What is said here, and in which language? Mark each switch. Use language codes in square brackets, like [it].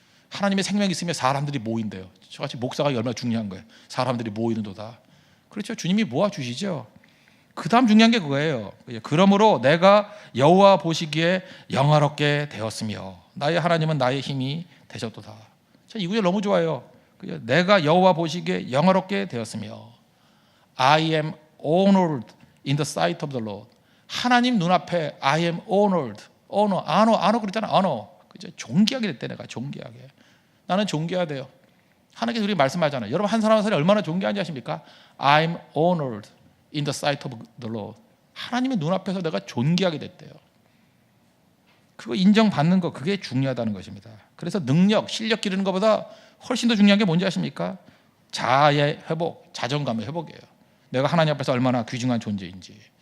[ko] 하나님의 생명이 있으면 사람들이 모인대요. 저같이 목사가 얼마나 중요한 거예요. 사람들이 모이는도다. 그렇죠. 주님이 모아주시죠. 그 다음 중요한 게 그거예요. 그러므로 내가 여호와 보시기에 영화롭게 되었으며 나의 하나님은 나의 힘이 되셨도다. 이 구절 너무 좋아요. 내가 여호와 보시기에 영화롭게 되었으며 [en] I am honored in the sight of the Lord. [ko] 하나님 눈앞에 [en] I am honored. [ko] honor 그랬잖아. honor. 그죠? 존귀하게 됐대. 내가 존귀하게. 나는 존귀해야 돼요. 하나님께서 우리 말씀하잖아요. 여러분 한 사람 한 사람이 얼마나 존귀한지 아십니까? [en] I'm honored in the sight of the Lord. [ko] 하나님의 눈앞에서 내가 존귀하게 됐대요. 그거 인정받는 거 그게 중요하다는 것입니다. 그래서 능력, 실력 기르는 것보다 훨씬 더 중요한 게 뭔지 아십니까? 자아의 회복, 자존감의 회복이에요. 내가 하나님 앞에서 얼마나 귀중한 존재인지.